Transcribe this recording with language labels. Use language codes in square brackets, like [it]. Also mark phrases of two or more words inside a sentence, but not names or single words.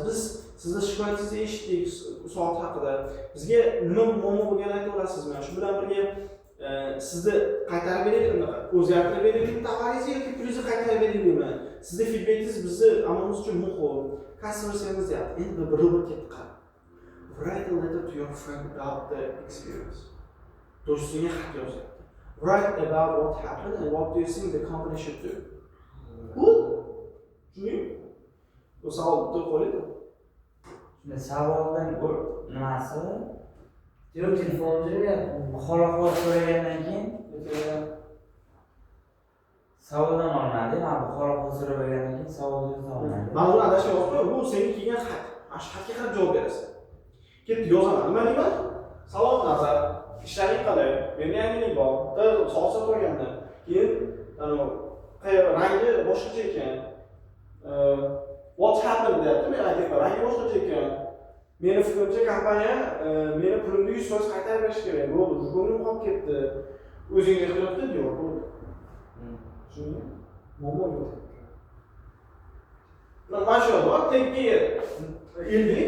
[uz] Biz sizni shikoyatingizni eshitdik soat haqida. Bizga nima muammo bo'lganini aytib olasizmi? Shu bilan birga sizni qaytarib beraylikmi? O'zgartirib beraylikmi tovaringizni yoki pulingizni qaytarib beraylikmi? Sizni feedbackingiz bizni amalimiz uchun muhim. [en] Customer service [uz] deyapti. Endi bir ketdi qarab. [en] Write a letter to your friend about the experience. [uz] Do'stingga xat yozyapti. [en] Write about what happened and what do you think the company should do. [uz] Tushundingmi? Bu savol bitta qo'yildi. Shunda savoldan nimasi? Telefon jiryapti. Xolaqol so'ragandan keyin savoldan olmadi. Mana bu xolaqol so'ragandan keyin savolni olmadi. Mana buni adashib yozib, bu senga kelgan xat. Mana shu xatga qarab javob berasan. Ketdi yozaman. Nima deyman? Salom nazar. Ishlaring qalay? Menda yangilik bor. Soat sotib olganman. Keyin rangi boshqacha ekan. [en] What happened [uz] deyapti. Men aytayapman, rangi boshqacha ekan. Meni fikrimcha kompaniya meni pulimni 100% qaytarib berish kerak. Bo'ldi, ko'nglim qolib ketdi. O'zingga ehtiyot qil diyor, bo'ldi. Tushundingmi? Muammo yo'q. Mana shu bor, tekki ildik.